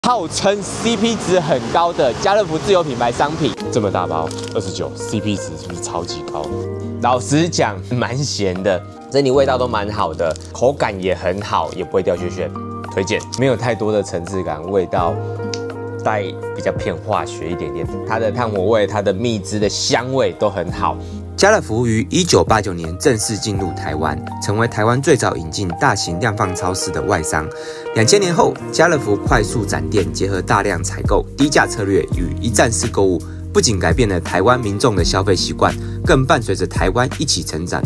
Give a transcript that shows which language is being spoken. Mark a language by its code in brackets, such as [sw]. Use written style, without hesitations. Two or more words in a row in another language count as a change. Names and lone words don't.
[zh] 號稱 CP 值很高的家樂福自有品牌商品，這麼大包29，CP 值是不是超級高？老實講，蠻鹹的，整體味道都蠻好的，口感也很好，也不會掉屑屑，推薦。沒有太多的層次感，味道帶比較偏化學一點點，它的炭火味、它的蜜汁的香味都很好。家樂福於1989年正式進入台灣，成為台灣最早引進大型量販超市的外商。2000年後，家樂福快速展店，結合大量採購、低價策略與一站式購物，不僅改變了台灣民眾的消費習慣，更伴隨着台灣一起成長。